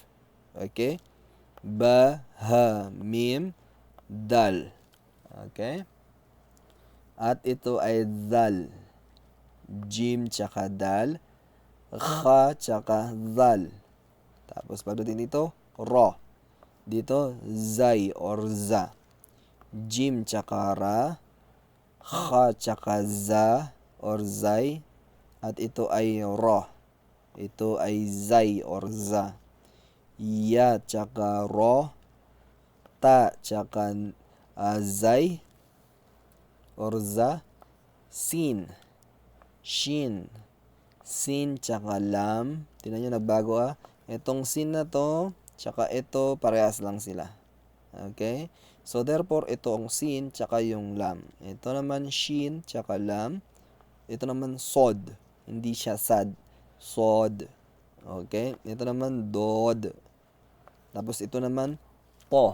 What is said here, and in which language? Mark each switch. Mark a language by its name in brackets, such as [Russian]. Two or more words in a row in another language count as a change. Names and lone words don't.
[Filipino] Okay? Ba, ha, mim, dal. Okay? At ito ay dal. Jim tsaka dal. Kha tsaka dal. Tapos pagdating dito, ro. Dito, zay or za. Jim tsaka ra. Kha tsaka za or zay. At ito ay ro. Ito ay zay or za. Ya tsaka ro. Ta tsaka zay or za. Sin. Shin. Sin tsaka lam. Tingnan nyo, nagbago Itong sin na to, tsaka ito, parehas lang sila. Okay? [English] So, therefore, [Filipino] ito ang sin, tsaka yung lam. Ito naman shin, tsaka lam. Ito naman sod. Hindi siya sad. Sod. Okay? Ito naman dod. Tapos, ito naman po.